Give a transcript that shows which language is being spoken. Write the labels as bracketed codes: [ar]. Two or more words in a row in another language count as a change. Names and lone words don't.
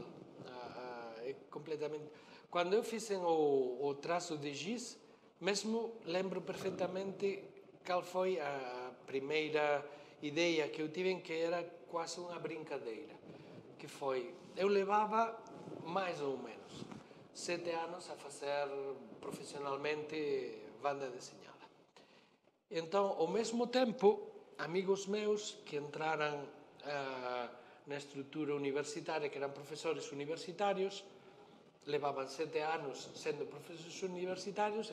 [pt] É completamente... Quando eu fiz o Traço de Giz, mesmo lembro perfeitamente qual foi a primeira ideia que eu tive, que era quase unha brincadeira, que foi, eu levava [gl] máis ou menos 7 anos a facer profesionalmente banda deseñada. Entón, ao mesmo tempo, amigos meus que entraran na estrutura universitaria, que eran profesores universitarios, levaban 7 anos sendo profesores universitarios.